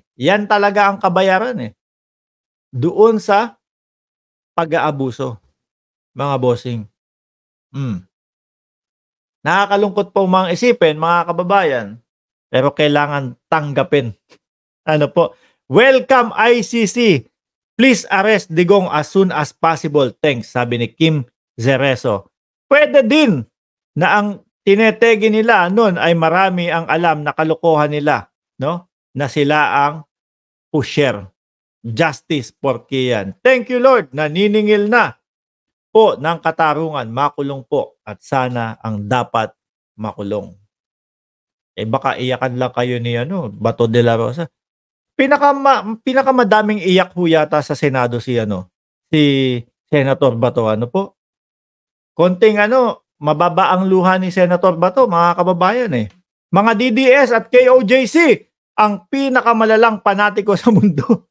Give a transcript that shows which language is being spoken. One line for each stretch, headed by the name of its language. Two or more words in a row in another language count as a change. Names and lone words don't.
Filipino: Yan talaga ang kabayaran, eh. Doon sa pag-aabuso, mga bossing. Hmm. Nakakalungkot po mang isipin, mga kababayan, pero kailangan tanggapin. Ano po, "Welcome ICC.
English: Please arrest Digong as soon as possible. Thanks,"
Filipino: sabi ni Kim Zereso. Puwede din na ang tinetegi nila nun ay marami ang alam na kalokohan nila, 'no, na sila ang pusher.
English: Justice for Kian. Thank you Lord,
Filipino: naniningil na po ng katarungan, makulong po at sana ang dapat makulong. Eh, baka iyakan lang kayo ni ano, Bato de la Rosa. Pinakamadaming iyak ho yata sa Senado si ano, si Senator Bato. Ano po, konting ano, mababa ang luha ni Senator Bato, mga kababayan, eh. Mga DDS at KOJC ang pinakamalalang panatiko sa mundo.